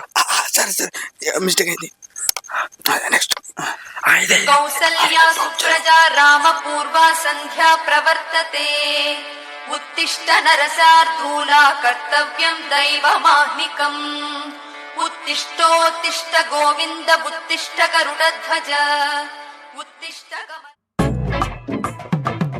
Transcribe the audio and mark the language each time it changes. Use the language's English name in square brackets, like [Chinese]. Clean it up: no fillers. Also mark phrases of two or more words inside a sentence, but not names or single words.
[Telugu] సరే సరే, మిస్టేక్ అయింది. నెక్స్ట్ [Sanskrit] కౌసల్యా సుప్రజా రామ పూర్వా సంధ్యా ప్రవర్తతే. उत्तिष्ठ नरसार्धूला कर्तव्यं दैवमाह्निकम्. उत्तिष्ठोत्तिष्ठ गोविन्द उत्तिष्ठ गरुडध्वज उत्तिष्ठ गमन.